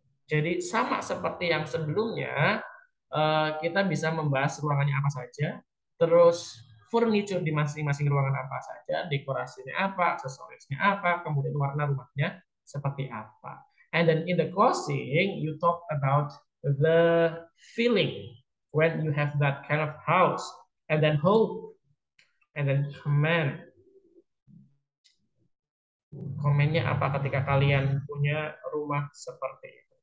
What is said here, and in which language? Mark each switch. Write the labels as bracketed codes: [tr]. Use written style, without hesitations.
[id] Jadi sama seperti yang sebelumnya, kita bisa membahas ruangannya apa saja, terus furniture di masing-masing ruangan apa saja, dekorasinya apa, aksesorisnya apa, kemudian warna rumahnya seperti apa. [en] And then in the closing, you talk about the feeling when you have that kind of house, and then hope, and then comment. [id] Komennya apa ketika kalian punya rumah seperti itu.